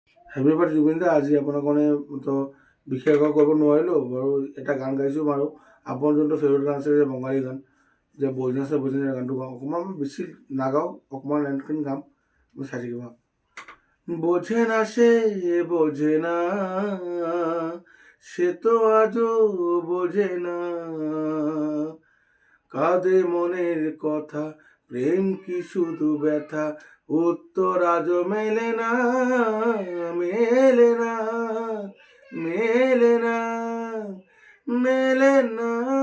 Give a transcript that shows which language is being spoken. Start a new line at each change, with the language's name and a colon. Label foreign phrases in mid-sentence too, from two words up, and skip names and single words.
Assamese: হেভি বাৰ জুবিন দা আজি আপোনাক মানে তো বিশেষ কৰিব নোৱাৰিলোঁ বাৰু। এটা গান গাইছোঁ বাৰু, আপোনাৰ যোনটো ফেভৰেট গান আছে যে বঙালী গান যে বজনাছে বজনা গানটো গাওঁ, অকণমান বেছি নাগাওঁ, অকণমান লাইনখিনি গাম, মই চাই থাকিব।
Bangla: বোঝে না সে বোঝে না, সে তো আজও বোঝে না, কাঁদে মনের কথা, প্রেম কি শুধু ব্যথা, উত্তর আজও মেলে না, মেলে না, মেলে না, মেলে না।